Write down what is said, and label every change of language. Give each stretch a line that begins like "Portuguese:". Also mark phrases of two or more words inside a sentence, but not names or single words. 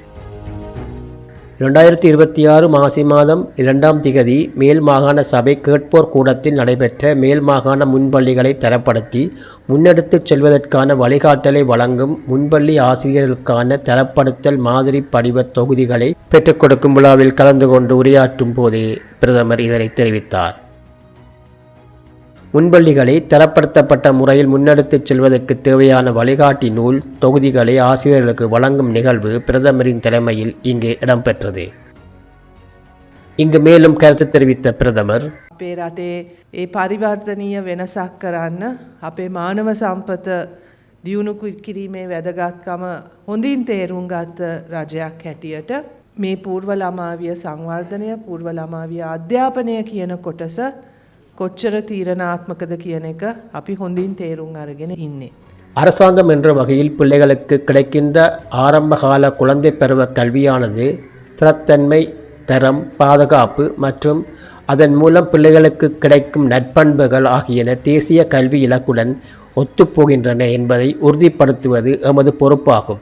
Tamil: 2026 மாசி மாதம் 2ஆம் திகதி மேல் மாகாண சபை கேட்போர் கூடத்தில் நடைபெற்ற மேல் மாகாண முன்பள்ளிகளை தரப்படுத்தி முன்னெடுத்துச் செல்வதற்கான வழிகாட்டலை வழங்கும் முன்பள்ளி ஆசிரியர்களுக்கான தரப்படுத்தல் மாதிரி படிவ தொகுதிகளை பெற்றுக் கொடுக்கும் விழாவில் கலந்து கொண்டு உரையாற்றும் போதே பிரதமர் இதனை தெரிவித்தார். முன்பள்ளிகளை தரப்படுத்தப்பட்ட முறையில் முன்னெடுத்துச் செல்வதற்கு தேவையான வழிகாட்டி நூல் தொகுதிகளை ஆசிரியர்களுக்கு வழங்கும் நிகழ்வு பிரதமரின் தலைமையில் இங்கே இடம்பெற்றது. இங்கு மேலும் கருத்து தெரிவித்த பிரதமர்,
Sinhala: අපේ රටේ ඒ පරිවර්තනීය වෙනසක් කරන්න අපේ මානව සම්පත දියුණු කිරීමේ වැදගත්කම හොඳින් තේරුම් ගත්ත රජයක් හැටියට මේ පූර්ව ළමාවිය සංවර්ධනය පූර්ව ළමාවිය අධ්‍යාපනය කියන කොටස කොච්චර තීරණාත්මකද කියන එක අපි හොඳින් තේරුම් අරගෙන ඉන්නේ.
Tamil: அரசாங்கம் என்ற வகையில் பிள்ளைகளுக்கு கிடைக்கின்ற ஆரம்பகால குழந்தை பருவ கல்வியானது ஸ்திரத்தன்மை, தரம், பாதுகாப்பு மற்றும் அதன் மூலம் பிள்ளைகளுக்கு கிடைக்கும் நற்பண்புகள் ஆகியன தேசிய கல்வி இலக்குடன் ஒத்துப்போகின்றன என்பதை உறுதிப்படுத்துவது எமது பொறுப்பாகும்.